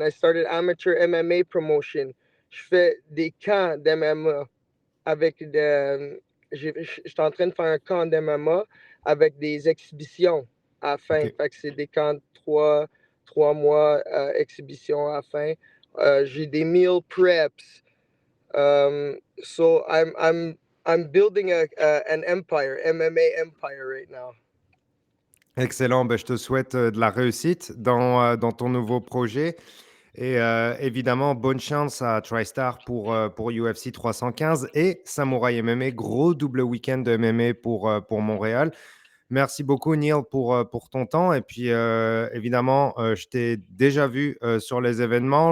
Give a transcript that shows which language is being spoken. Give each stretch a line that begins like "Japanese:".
English: I started amateur MMA promotion.
French: Je fais des camps d'MMA avec de. J'étais en train de faire un camp d'MMA avec des exhibitions à la fin. OK. Fait que c'est des camps de 3 mois, exhibitions à la fin. J'ai des meal preps.
English: So I'm building an empire, MMA empire right now.
French: Excellent. Ben, je te souhaite, de la réussite dans ton nouveau projet et évidemment, bonne chance à TriStar pour UFC 315 et Samouraï MMA. Gros double week-end de MMA pour Montréal. Merci beaucoup Neil pour ton temps et puis, évidemment, je t'ai déjà vu, sur les événements.